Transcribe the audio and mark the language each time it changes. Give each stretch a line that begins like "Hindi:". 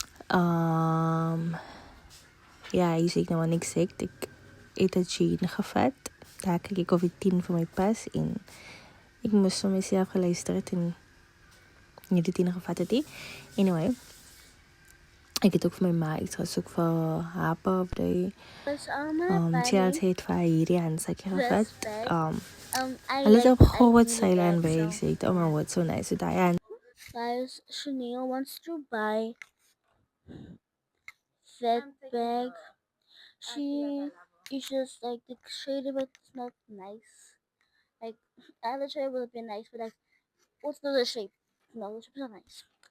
Afrikaans: Ja, hier sê ek nou in Exact, ek het 'n jean gevat, daar kyk ek of die 10 vir my pas, en ek moes vir myself geluister het, en nie die 10 gevat het nie. Anyway, ek het ook vir my ma iets gesoek vir haar birthday. Chelsea het vir hierdie handsakie gevat. Hulle het op Howard Island by Exact.
English: Oh my word, so nice. So Diane. Guys, Chanel wants to buy that bag. She is just like the shade of it is not nice. Like other shade would have been nice, but like what's the other shape? No, the shape is not nice.